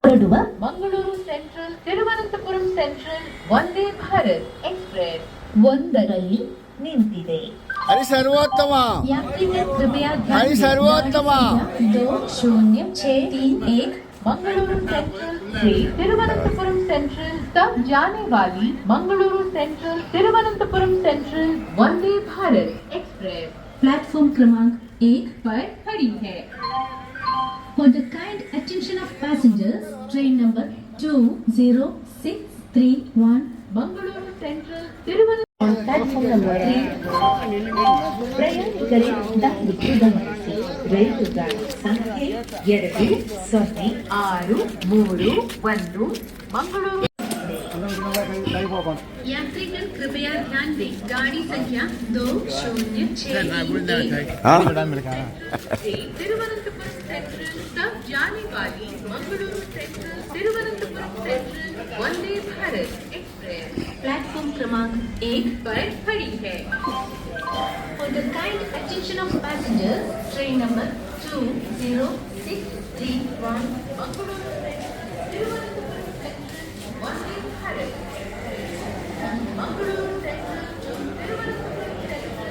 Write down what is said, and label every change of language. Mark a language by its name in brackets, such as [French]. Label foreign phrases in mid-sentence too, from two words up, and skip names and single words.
[Kannada] ಹೊರಡುವ ಮಂಗಳೂರು ಸೆಂಟ್ರಲ್ ತಿರುವನಂತಪುರಂ ಸೆಂಟ್ರಲ್ ವಂದೇ ಭಾರತ್ ಎಕ್ಸ್ಪ್ರೆಸ್ ಒಂದರಲ್ಲಿ ನಿಂತಿದೆ. ಹರಿ ಸರ್ವೋತ್ತಮ, [Hindi] यात्रीगण कृपया ध्यान हरि दें। सर्वोत्तम। गाड़ी संख्या 206331 मंगलुरु सेंट्रल से तिरुवनंतपुरम सेंट्रल तक जाने वाली मंगलुरु सेंट्रल तिरुवनंतपुरम सेंट्रल वंदे भारत एक्सप्रेस प्लेटफॉर्म क्रमांक 1 पर खड़ी है। [English] For the kind attention of passengers, train number 20631 [Hindi] मंगलुरु सेंट्रल तिरुवनंतपुरम प्लेटफॉर्म नंबर 3 [Kannada] ಪ್ರಯಾಣಿಕರೇ ದಯವಿಟ್ಟು ಗಮನಿಸಿ. ರೈಲು ಗಾಡಿ ಸಂಖ್ಯೆ [Hindi] 206331 मंगलुरु यात्रीगण कृपया ध्यान दें। गाड़ी संख्या 206331 तिरुवनंतपुरम सेंट्रल तक जाने वाली मंगलुरु सेंट्रल तिरुवनंतपुरम सेंट्रल वंदे भारत एक्सप्रेस प्लेटफॉर्म क्रमांक 1 पर खड़ी है। [English] For the kind attention of passengers, train number 20631 [Hindi] मंगलुरु तिरुवनंतपुरम सेंट्रल वंदे भारत मंगलुरु सेंट्रल तिरुवनंतपुरम सेंट्रल